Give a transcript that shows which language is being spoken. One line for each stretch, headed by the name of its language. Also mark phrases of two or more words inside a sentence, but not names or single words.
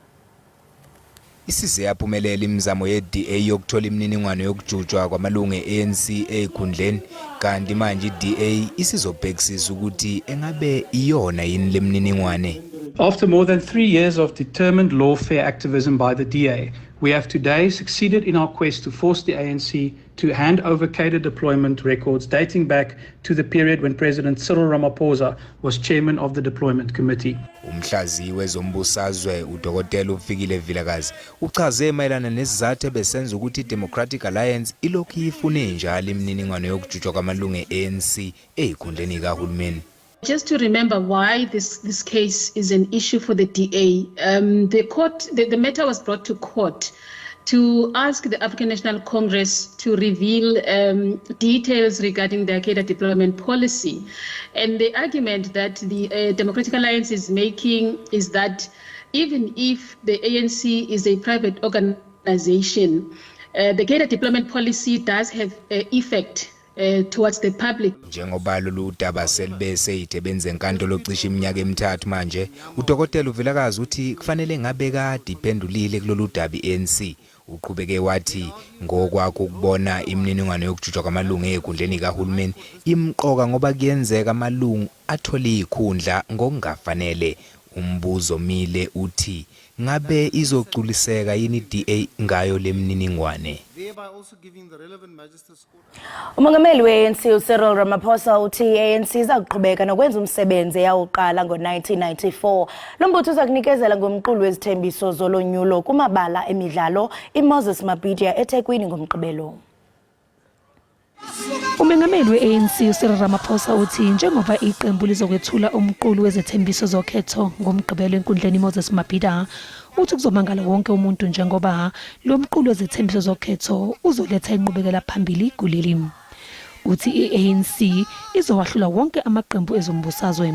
Zulu: Isize yaphumelela imizamo ye-DA yokuthola imininingwane yokujutshwa kwamalungu e-ANC ezikhundleni kanti manje i-DA isizobhekisisa ukuthi engabe iyona yini lemininingwane.
English: After more than 3 years of determined lawfare activism by the DA, we have today succeeded in our quest to force the ANC to hand over cadre deployment records dating back to the period when President Cyril Ramaphosa was chairman of the deployment committee.
Zulu: Umhlaziyi wezombusazwe uDokotela uFikile Vilakazi uchaze mayelana nesizathu ebesenza ukuthi iDemocratic Alliance ilokhu ifune njalo imininingwane yokujutshwa kwamalungu e-ANC ezikhundleni zikahulumeni.
English: Just to remember why this case is an issue for the DA, the matter was brought to court to ask the African National Congress to reveal details regarding their cadre deployment policy. And the argument that the Democratic Alliance is making is that even if the ANC is a private organization, the cadre deployment policy does have effect towards the public.
Zulu: Njengoba lolu daba selibese itebenze enkantolo cishe iminyaka emithathu manje uDokotela uVilakazi uthi kufanele ngabe kade iphendulile kulolu daba iANC Uqhubeke wathi ngokwakho ukubona imininingwane yokujutshwa kwamalungu ezikhundleni kahulumeni imqoka ngoba kuyenzeka amalungu athole izikhundla ngokungafanele. Umbuzo mile uthi ngabe izoculiseka yini DA ngayo lemininingwane. Umongameli we-ANC Cyril Ramaphosa uthi i-ANC izakuqhubeka nokwenza umsebenzi eyawuqala ngo-1994.
Xhosa: Lo mbutho uzakunikezela ngomqulu wezithembiso zolonyulo kumabala emidlalo iMoses Mabhida eThekwini ngomgqibelo.
Zulu: Umongameli we-ANC Cyril Ramaphosa uthi njengoba iqembu lizokwethula umqulu wezethembiso zokhetho ngomgqibelo enkundleni Moses Mabhida, uthi kuzomangala wonke umuntu njengoba lo mqulu wezethembiso zokhetho uzoletha inqubekela phambili kuleli. Uthi i-ANC izowahlula wonke amaqembu ezombusazwe.